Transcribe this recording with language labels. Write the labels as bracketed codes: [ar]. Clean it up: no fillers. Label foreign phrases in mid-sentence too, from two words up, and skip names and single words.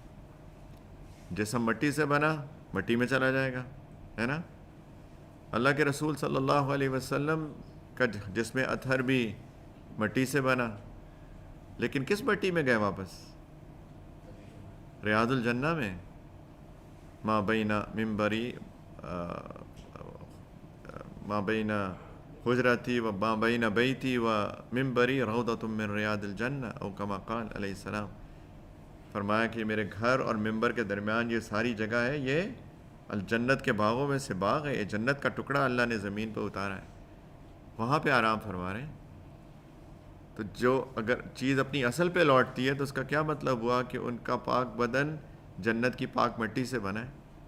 [ur] جسم مٹی سے بنا، مٹی میں چلا جائے گا، ہے نا. اللہ کے رسول صلی اللہ علیہ وسلم کا جسم اطہر بھی مٹی سے بنا، لیکن کس مٹی میں گئے واپس؟ ریاض الجنہ میں. [ar] ما بین منبری ما بین حجرتی و ما بین بیتی و منبری روضۃ من ریاض الجنہ او کما قال علیہ السلام. [ur] فرمایا کہ میرے گھر اور منبر کے درمیان یہ ساری جگہ ہے، یہ الجنت کے باغوں میں سے باغ ہے. یہ جنت کا ٹکڑا اللہ نے زمین پہ اتارا ہے، وہاں پہ آرام فرما رہے ہیں. تو جو اگر چیز اپنی اصل پہ لوٹتی ہے تو اس کا کیا مطلب ہوا کہ ان کا پاک بدن جنت کی پاک مٹی سے بنا ہے.